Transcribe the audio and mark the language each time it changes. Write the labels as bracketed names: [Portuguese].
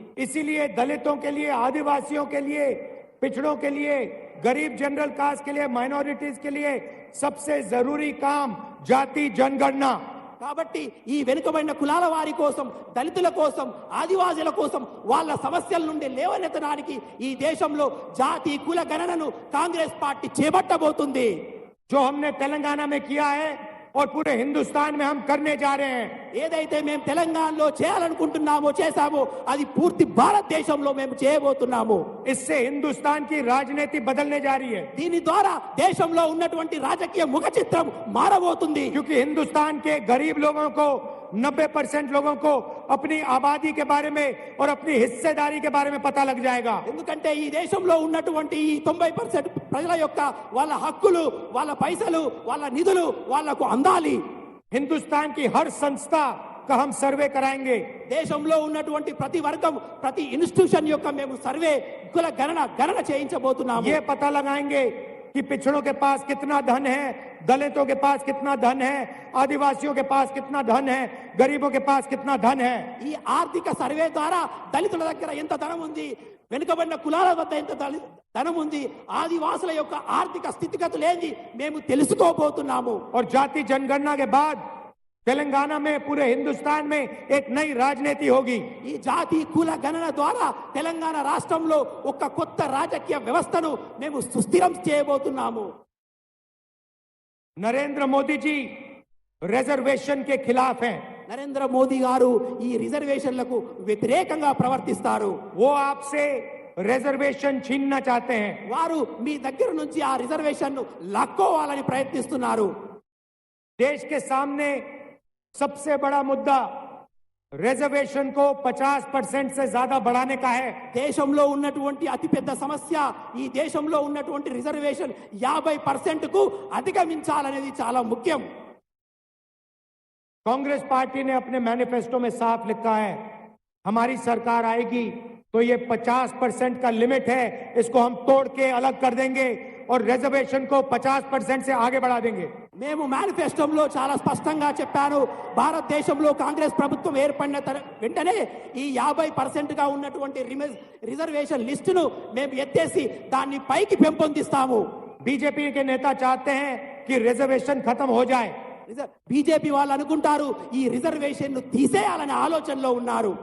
[Hindi] इसीलिए दलितों के लिए, आदिवासियों के लिए, पिछड़ों के लिए, गरीब जनरल कास्ट के लिए, माइनॉरिटीज के लिए सबसे जरूरी काम जाति जनगणना, [Telugu] కాబట్టి ఈ వెనుకబడిన కులాల వారి కోసం, దళితుల కోసం, ఆదివాసీల కోసం వాళ్ళ సమస్యల నుండి లేవనెత్తడానికి ఈ దేశంలో జాతి కుల గణనను కాంగ్రెస్ పార్టీ చేపట్టబోతుంది. [Hindi] जो हमने तेलंगाना में किया है और पूरे हिंदुस्तान में हम करने जा रहे हैं, [Telugu] ఏదైతే మేము తెలంగాణలో చేయాలనుకుంటున్నామో చేశామో అది పూర్తి భారతదేశంలో మేము చేయబోతున్నాము. [Hindi] इससे हिंदुस्तान की राजनीति बदलने जा रही है, [Telugu] దీని ద్వారా దేశంలో ఉన్నటువంటి రాజకీయ ముఖ చిత్రం మారబోతుంది. [Hindi] क्योंकि हिंदुस्तान के गरीब लोगों को 90% लोगों को अपनी आबादी के बारे में और अपनी हिस्सेदारी के बारे में पता लग जाएगा. [Telugu] ఎందుకంటే ఈ దేశంలో ఉన్నటువంటి ఈ 90% ప్రజల యొక్క వాళ్ళ హక్కులు, వాళ్ళ పైసలు, వాళ్ళ నిధులు వాళ్ళకు అందాలి. [Hindi] हिंदुस्तान की हर संस्था का हम सर्वे कराएंगे. [Telugu] దేశంలో ఉన్నటువంటి ప్రతి వర్గం, ప్రతి ఇన్స్టిట్యూషన్ యొక్క మేము సర్వే కుల గణన చేయించబోతున్నాము. [Hindi] ये पता लगाएंगे कि पिछड़ों के पास कितना धन है, दलितों के पास कितना धन है, आदिवासियों के पास कितना धन है, गरीबों के पास कितना धन है. [Telugu] ఈ ఆర్థిక సర్వే ద్వారా దళితుల దగ్గర ఎంత ధనం ఉంది, వెనుకబడిన కులాల వద్ద ఎంత ధనం ఉంది, ఆదివాసుల యొక్క ఆర్థిక స్థితిగతులు ఏంది మేము తెలుసుకోబోతున్నాము. [Hindi] और जाति जनगणना के बाद तेलंगाना में, पूरे हिंदुस्तान में एक नई राजनीति होगी. [Telugu] ఈ జాతి కుల గణన ద్వారా తెలంగాణ రాష్ట్రంలో ఒక కొత్త రాజకీయ వ్యవస్థను మేము సుస్థిరం చేయబోతున్నాము. [Hindi] नरेंद्र मोदी जी रिजर्वेशन के खिलाफ हैं. [Telugu] నరేంద్ర మోదీ గారు ఈ రిజర్వేషన్లకు వ్యతిరేకంగా ప్రవర్తిస్తారు. [Hindi] वो आपसे रिजर्वेशन छीनना चाहते हैं. [Telugu] వారు మీ దగ్గర నుంచి ఆ రిజర్వేషన్ ను లాక్కోవాలని ప్రయత్నిస్తున్నారు. [Hindi] देश के सामने सबसे बड़ा मुद्दा रिजर्वेशन को 50% से ज्यादा बढ़ाने का है. [Telugu] దేశంలో ఉన్నటువంటి అతిపెద్ద సమస్య ఈ దేశంలో ఉన్నటువంటి రిజర్వేషన్ 50% కు అధిగమించాలనేది చాలా ముఖ్యం. [Hindi] कांग्रेस पार्टी ने अपने मैनिफेस्टो में साफ लिखा है, हमारी सरकार आएगी तो ये 50% का लिमिट है, इसको हम तोड़ के अलग कर देंगे और रिजर्वेशन को 50% से आगे बढ़ा देंगे. [Telugu] మేము మేనిఫెస్టోలో చాలా స్పష్టంగా చెప్పాను, భారతదేశంలో కాంగ్రెస్ ప్రభుత్వం ఏర్పడిన వెంటనే ఈ 50% గా ఉన్నటువంటి రిజర్వేషన్ లిస్టును మేము ఎత్తేసి దాన్ని పైకి పెంపొందిస్తాము. [Hindi] बीजेपी के नेता चाहते हैं कि रिजर्वेशन खत्म हो जाए. [Telugu] బీజేపీ వాళ్ళు అనుకుంటారు ఈ రిజర్వేషన్ ను తీసేయాలనే ఆలోచనలో ఉన్నారు.